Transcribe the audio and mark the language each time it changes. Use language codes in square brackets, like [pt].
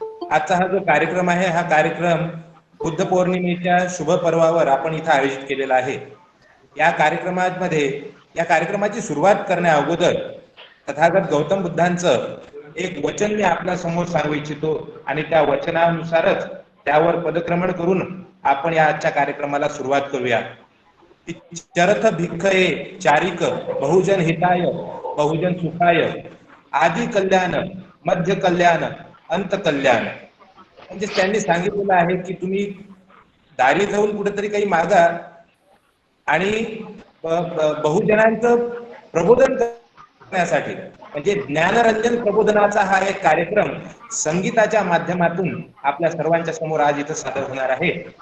[mr] आजचा हा जो कार्यक्रम आहे हा कार्यक्रम बुद्ध पौर्णिमेच्या शुभ पर्वावर आपण इथं आयोजित केलेला आहे. या कार्यक्रमाची सुरुवात करण्या अगोदर तथागत गौतम बुद्धांचं एक वचन मी आपल्या समोर सांगू इच्छितो आणि त्या वचनानुसारच त्यावर पदक्रमण करून आपण या आजच्या कार्यक्रमाला सुरुवात करूया. [pi] चरथ भिक्खये चारिक बहुजन हिताय बहुजन सुखाय आदि कल्याण मध्य कल्याण अंत कल्याण. [mr] म्हणजे त्यांनी सांगितलेलं आहे की तुम्ही दारी जाऊन कुठेतरी काही मागा आणि बहुजनांचं प्रबोधन करण्यासाठी म्हणजे ज्ञानरंजन प्रबोधनाचा हा एक कार्यक्रम संगीताच्या माध्यमातून आपल्या सर्वांच्या समोर आज इथं सादर होणार आहे.